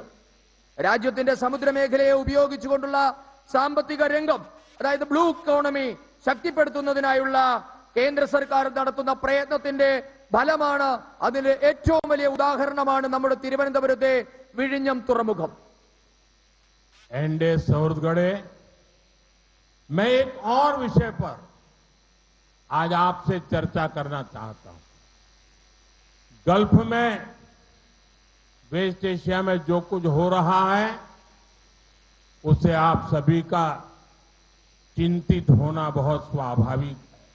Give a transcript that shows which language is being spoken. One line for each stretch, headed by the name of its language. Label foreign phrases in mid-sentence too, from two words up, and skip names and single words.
Malayalam: രാജ്യത്തിന്റെ സമുദ്രമേഖലയെ ഉപയോഗിച്ചുകൊണ്ടുള്ള സാമ്പത്തിക രംഗം, അതായത്
English: blue economy
Malayalam: ശക്തിപ്പെടുത്തുന്നതിനായുള്ള കേന്ദ്ര സർക്കാർ നടത്തുന്ന പ്രയത്നത്തിന്റെ ഫലമാണ്. അതിന് ഏറ്റവും വലിയ ഉദാഹരണമാണ് നമ്മുടെ തിരുവനന്തപുരത്തെ വിഴിഞ്ഞം തുറമുഖം.
Hindi: NDA सुरतगढ़े, मैं एक और विषय पर आज आपसे चर्चा करना चाहता हूं. गल्फ में, वेस्ट एशिया में जो कुछ हो रहा है, उससे आप सभी का चिंतित होना बहुत स्वाभाविक है.